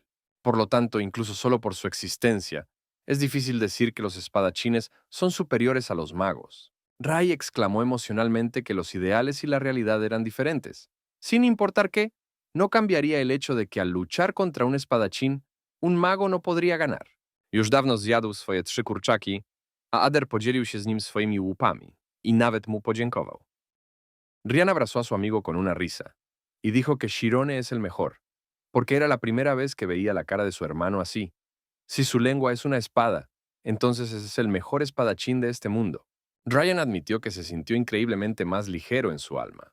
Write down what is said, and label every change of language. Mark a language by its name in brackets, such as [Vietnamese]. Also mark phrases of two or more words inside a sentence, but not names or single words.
[Spanish] Por lo tanto, incluso solo por su existencia, es difícil decir que los espadachines son superiores a los magos. Ray exclamó emocionalmente que los ideales y la realidad eran diferentes. Sin importar qué, no cambiaría el hecho de que al luchar contra un espadachín, un mago no podría ganar. [Polish] Już dawno zjadł swoje 3 kurczaki, a Ader podzielił się z nim swoimi łupami i nawet mu podziękował. [Spanish] Rian abrazó a su amigo con una risa y dijo que Shirone es el mejor, porque era la primera vez que veía la cara de su hermano así. Si su lengua es una espada, entonces es el mejor espadachín de este mundo. Ryan admitió que se sintió increíblemente más ligero en su alma.